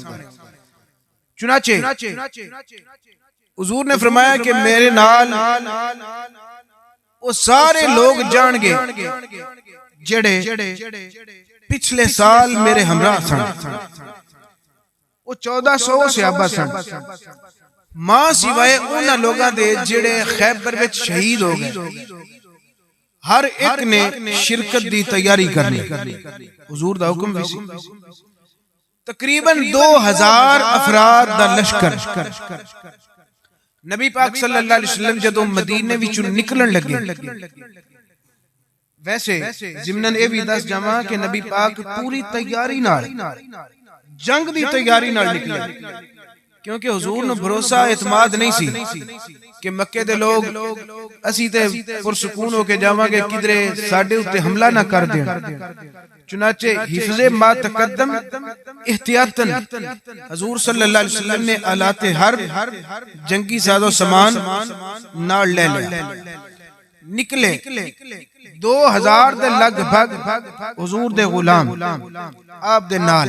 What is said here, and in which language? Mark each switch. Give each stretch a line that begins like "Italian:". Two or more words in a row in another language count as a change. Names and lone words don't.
Punjabi: چنانچہ حضور نے فرمایا کہ میرے نال وہ سارے لوگ جان گے جڑے پچھلے سال میرے ہمراہ سن، وہ 1400 صحابہ سن، ماں سوائے انہاں لوگاں دے جڑے خیبر وچ شہید ہو گئے۔ ہر ایک نے شرکت دی تیاری کرنی، حضور دا حکم بھی سی۔ تقریباً 2000 افراد دا لشکر نبی پاک
Arabic: صلی اللہ علیہ وسلم
Punjabi: جدو مدینے وچوں نکلن لگے، ویسے ضمناً اے بھی دس جاواں کہ نبی پاک پوری تیاری نال، جنگ دی تیاری نال نکلے، کیونکہ حضور نو بھروسہ اعتماد نہیں سی کہ مکے دے لوگ اسی تے پرسکون ہو کے جاواں گے کدرے ساڈے اتے حملہ نہ کر دیں، چنانچہ حفظ ما تقدم احتیاطاً حضور
Arabic: صلی اللہ علیہ وسلم
Punjabi: نے آلات حرب جنگی ساز و سامان نال لے لیا، نکلے 2000 دے لگ بھگ حضور دے غلام آپ دے نال۔